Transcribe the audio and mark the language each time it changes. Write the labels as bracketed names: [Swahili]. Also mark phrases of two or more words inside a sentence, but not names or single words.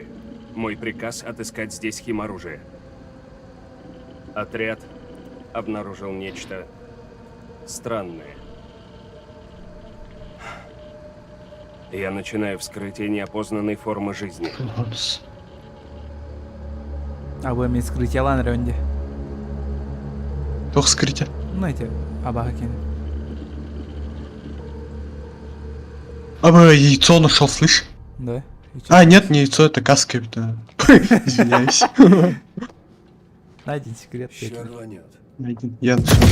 [Russian] Мой приказ отыскать здесь химоружие. Отряд обнаружил нечто странное. Я начинаю вскрытие неопознанной формы жизни. А вы мне скрытие лан рёнде. Тох скрытие. Знаете, абахакин. Аба, яйцо нашел, слышь? Да. А, нет, не яйцо, это каска. Извиняюсь. Найден секрет. Ща рванет. Найден. Я нашел.